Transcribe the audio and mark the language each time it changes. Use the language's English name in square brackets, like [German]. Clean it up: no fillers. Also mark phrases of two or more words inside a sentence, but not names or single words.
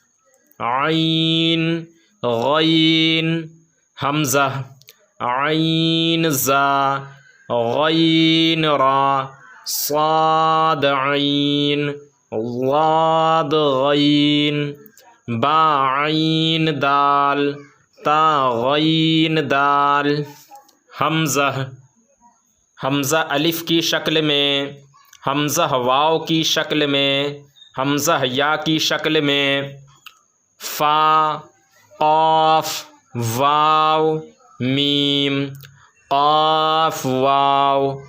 [Urdu] عین غین حمزہ عین زا غین را صاد عین ضاد غین با عین دال تا غین دال حمزہ الف کی شکل میں، حمزہ واو کی شکل میں، حمزہ یا کی شکل میں، فا قاف واو میم قاف واو